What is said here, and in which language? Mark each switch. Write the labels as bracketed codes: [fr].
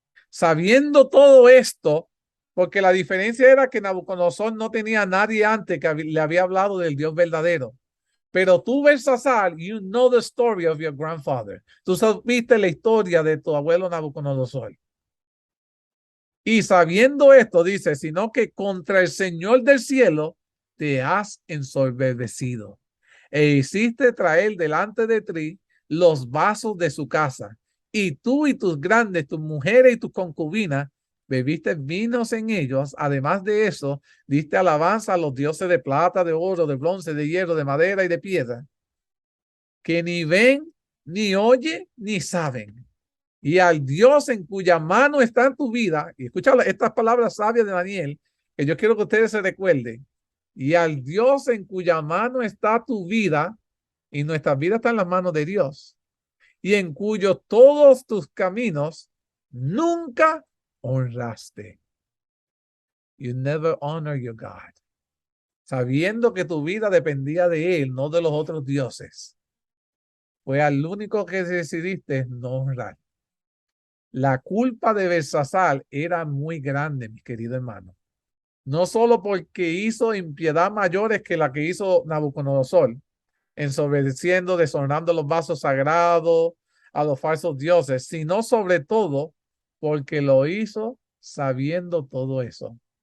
[es] Sabiendo todo esto, porque la diferencia era que Nabucodonosor no tenía a nadie antes que le había hablado del Dios verdadero. Pero tú, Belsasar, [en] you know the story of your grandfather. [es] Tú supiste la historia de tu abuelo Nabucodonosor. Y sabiendo esto, dice, sino que contra el Señor del cielo te has ensoberbecido e hiciste traer delante de ti los vasos de su casa. Y tú y tus grandes, tus mujeres y tus concubinas, bebiste vinos en ellos. Además de eso, diste alabanza a los dioses de plata, de oro, de bronce, de hierro, de madera y de piedra, que ni ven, ni oyen, ni saben. Y al Dios en cuya mano está en tu vida, y escucha estas palabras sabias de Daniel, que yo quiero que ustedes se recuerden, y al Dios en cuya mano está tu vida, y nuestra vida está en las manos de Dios, y en cuyos todos tus caminos nunca honraste. [en] You never honor your God. [es] Sabiendo que tu vida dependía de Él, no de los otros dioses. Fue al único que decidiste no honrar. La culpa de Belsasar era muy grande, mi querido hermano. No solo porque hizo impiedad mayores que la que hizo Nabucodonosor, ensoberbeciendo, deshonrando los vasos sagrados a los falsos dioses, sino sobre todo porque lo hizo sabiendo todo eso.